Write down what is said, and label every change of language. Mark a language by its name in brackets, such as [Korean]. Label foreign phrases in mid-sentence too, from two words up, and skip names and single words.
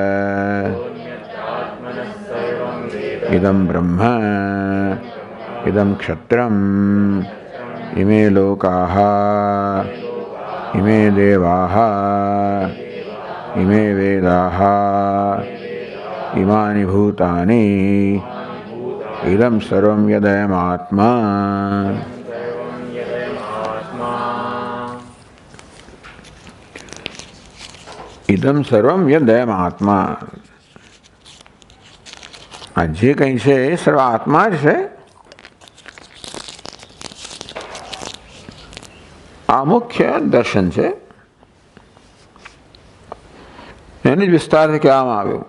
[Sanskrit] इदं ब्रह्म इदं क्षत्रम् इमे लोकाः इमे देवाः इमे वेदाः इमानि भूतानि इदं सर्वं यदयमात्मा। इदं सर्वं यदयमात्मा। [Gujarati] આ જે કંઈ છે એ સર્વ આત્મા જ છે. આ મુખ્ય દર્શન છે. એને જ વિસ્તારથી કહેવામાં આવ્યું.